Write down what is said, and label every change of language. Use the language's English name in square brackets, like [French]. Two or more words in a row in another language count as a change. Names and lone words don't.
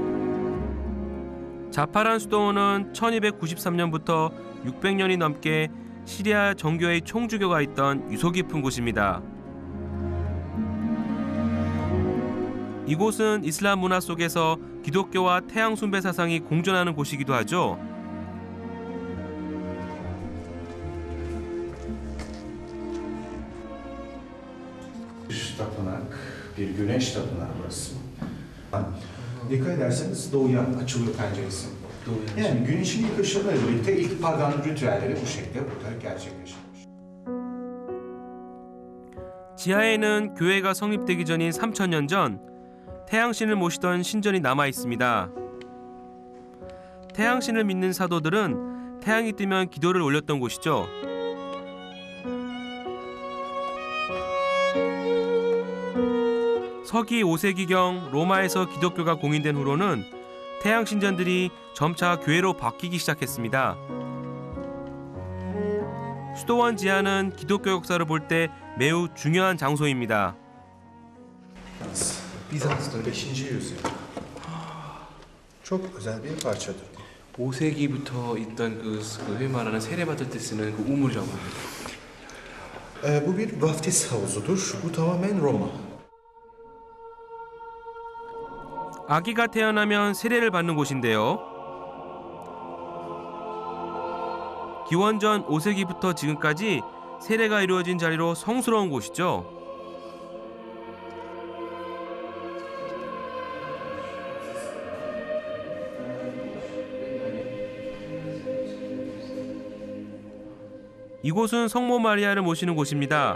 [Korean] 자파란 수도원은 1293년부터 600년이 넘게 시리아 정교회의 총주교가 있던 유서 깊은 곳입니다. 이곳은 이슬람 문화 속에서 기독교와 태양 숭배 사상이 공존하는 곳이기도 ha죠. [Turkish] Tapınak, bir güneş tapınağı burası. Dikkat ederseniz doğuya açılıyor penceresi. Yani güneşin ilk ışığıyla birlikte ilk pagan ritüelleri bu şekilde burada gerçekleşirmiş. [Korean] 지하에는 교회가 성립되기 전인 3000년 전 태양신을 모시던 신전이 남아 있습니다. 태양신을 믿는 사도들은 태양이 뜨면 기도를 올렸던 곳이죠. 서기 5세기경 로마에서 기독교가 공인된 후로는 태양 신전들이 점차 교회로 바뀌기 시작했습니다. 수도원 지하는 기독교 역사를 볼 때 매우 중요한 장소입니다. [Turkish] Bizans'ta 5. yüzyıl. Çok özel bir parçadır. [Korean] 5세기부터 있던 그 흔히 말하는 세례받을 때 쓰는 그 우물이라고 합니다. [Turkish] Bu bir vaftiz havuzudur. Bu tamamen Roma. [Korean] 아기가 태어나면 세례를 받는 곳인데요. 기원전 5세기부터 지금까지 세례가 이루어진 자리로 성스러운 곳이죠. 이곳은 성모 마리아를 모시는 곳입니다.